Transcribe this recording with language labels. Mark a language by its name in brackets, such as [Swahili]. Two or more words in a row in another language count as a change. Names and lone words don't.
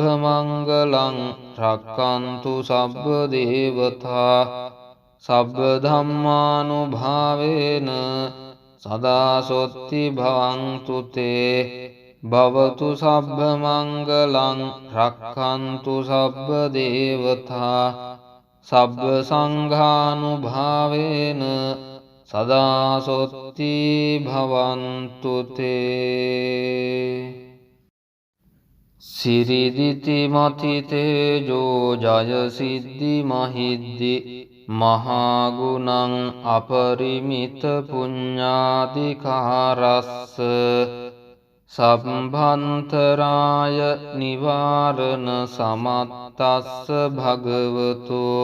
[Pali] මංගලං රක්칸තු සබ්බ දේවතා සබ්බ ධම්මානුභාවේන සදා සොත්ති භවන්තු තේ භවතු සබ්බ මංගලං රක්칸තු සබ්බ දේවතා සබ්බ සංඝානුභාවේන සදා සොත්ති භවන්තු තේ සිරිදිති මති තේජෝ ජය සිද්ධි මහිද්දි මහාගුණං අපරිමිත පුඤ්ඤාධිකාරස්ස සම්භන්තරාය නිවාරණ සමත්තස්ස භගවතු